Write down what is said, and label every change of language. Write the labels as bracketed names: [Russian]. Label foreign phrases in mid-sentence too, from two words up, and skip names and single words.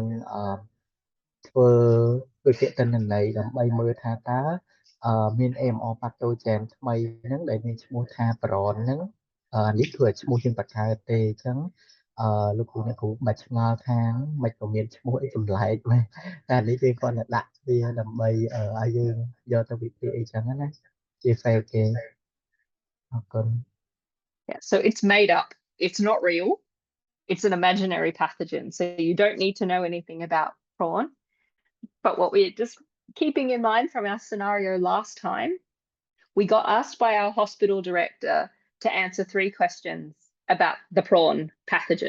[Khmer] ធ្វើវិភាគទិន្នន័យដើម្បីមើលថាតើមាន [English] AMR pathogen [Khmer] ថ្មីហ្នឹងដែលមានឈ្មោះថា Prawn ហ្នឹងនេះគឺឈ្មោះយើងបច្ឆៅទេអញ្ចឹងលោកគ្រូអ្នកគ្រូមិនឆ្ងល់ថាមិនក៏មានឈ្មោះអីចម្លែកមែនតែនេះយើងគាត់តែដាក់វាដើម្បីឲ្យយើងយកទៅវិភាគអីចឹងណាជា fail គេអរគុណ [English] Yeah, so it's made up. It's not real. It's an imaginary pathogen. So you don't need to know anything about prawn. But what we're just keeping in mind from our scenario last time, we got asked by our hospital director to answer 3 questions about the prawn pathogen.